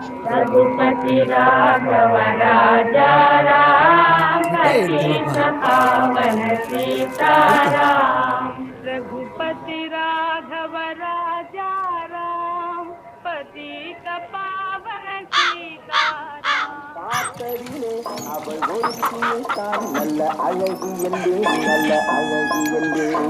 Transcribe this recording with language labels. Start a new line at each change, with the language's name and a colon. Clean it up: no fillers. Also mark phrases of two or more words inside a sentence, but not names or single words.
Hindi: रघुपति राघव राजा राम पतित पावन सीताराम। रघुपति राघव राजा राम पतित पावन सीताराम।
Tamil: பார்த்ததிலே அவள் ஒருத்தியை தான் நல்ல அழகு என்றே நல்ல அழகு என்றே